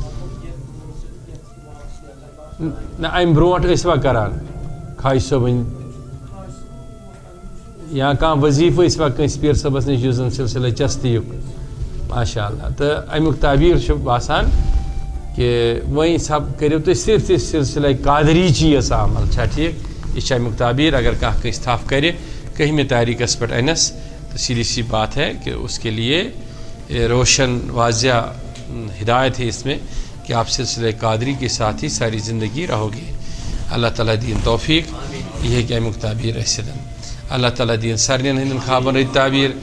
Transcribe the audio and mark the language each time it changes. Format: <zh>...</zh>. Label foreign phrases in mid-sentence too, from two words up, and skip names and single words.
<ks>نہ امہِ برونٛٹھ ٲسوا کران خواجہ صٲبٕنۍ یا کانٛہہ وظیٖفہٕ ٲسوا کٲنٛسہِ پیٖر صٲبس نِش یُس زن سلسلہ چستیُک ماشاء اللہ تہٕ امیُک تعبیٖر چھُ باسان کہ وۄنۍ کٔرِو تُہۍ صرف تہِ سلسلہ قادری چی یٲژ عمل چھا ٹھیٖک یہِ چھِ امیُک تعبیٖر اگر کانٛہہ کٲنٛسہِ تھپھ کرِ 11ویں تاریخس پٮ۪ٹھ انس</ks> <ur>تو سیدھی سی بات ہے کہ اس کے لیے روشن واضح ہدایت ہے اس میں کہ آپ سلسلہ قادری کے ساتھ ہی ساری زندگی رہو گے</ur> <ks>اللہ تعالیٰ دین توفیق یہ کہ امیُک تعبیٖر ٲسِتھ اللہ تعالیٰ دین سارنٕے ہٕنٛدٮ۪ن خوابن رٕتۍ تعبیٖر</ks>